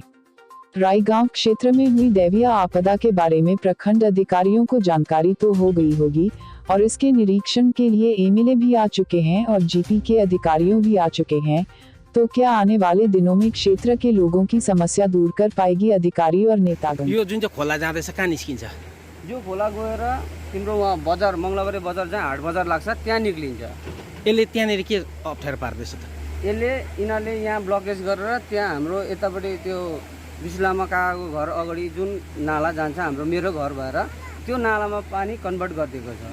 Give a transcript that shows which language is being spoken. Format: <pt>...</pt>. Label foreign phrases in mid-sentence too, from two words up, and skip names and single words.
<hi>रायगांव क्षेत्र में हुई दैवीय आपदा के बारे में प्रखंड अधिकारियों को जानकारी तो हो गई होगी और इसके निरीक्षण के लिए एमएलए भी आ चुके हैं और जीपी के अधिकारियों भी आ चुके हैं, तो क्या आने वाले दिनों में क्षेत्र के लोगों की समस्या दूर कर पाएगी अधिकारी और नेतागण?</hi> <ne>यो जुन चाहिँ खोला जाँदैछ कहाँ निस्किन्छ? यो खोला गएर तिम्रो वहाँ बजार मङ्गलबारे बजार जहाँ हाट बजार लाग्छ त्यहाँ निक्लिन्छ। यसले त्यहाँनिर के अप्ठ्यारो पार्दैछ त? यसले यिनीहरूले यहाँ ब्लकेज गरेर त्यहाँ हाम्रो यतापट्टि त्यो बिसलामा काकाको घर अगाडि जुन नाला जान्छ हाम्रो मेरो घर भएर त्यो नालामा पानी कन्भर्ट गरिदिएको छ।</ne>